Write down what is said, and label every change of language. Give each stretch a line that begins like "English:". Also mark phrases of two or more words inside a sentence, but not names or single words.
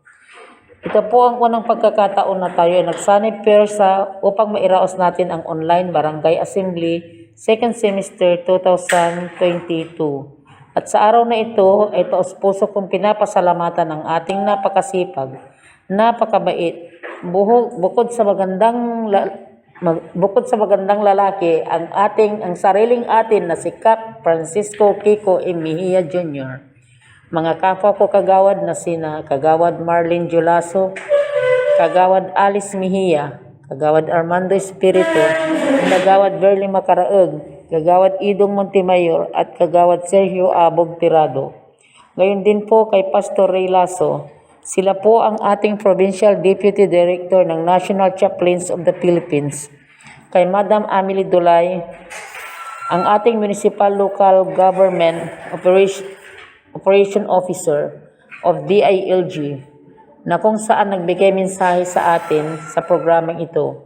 Filipino: Ito po ang unang pagkakataon na tayo ay nagsanib persa upang mairaos natin ang
English: online barangay assembly 2nd semester 2022.
Filipino: At sa araw na ito ay taos puso kong pinapasalamatan ang ating napakasipag, napakabait, bukod sa magandang lalaki ang sariling atin na si Cap Francisco Kiko M. Mejia Jr. Mga kapwa ko kagawad na sina Kagawad Marlene Julaso, Kagawad Alice Mejia, Kagawad Armando Espiritu, Kagawad Berly Macaraeg, Kagawad Idong Montemayor at Kagawad Sergio Abog Tirado. Ngayon din po kay Pastor Ray Lasso. Sila po ang ating Provincial Deputy Director ng National Chaplains of the Philippines. Kay Madam Amelie Dulay, ang ating Municipal Local Government Operation Officer of DILG, na kung saan nagbigay mensahe sa atin sa programang ito.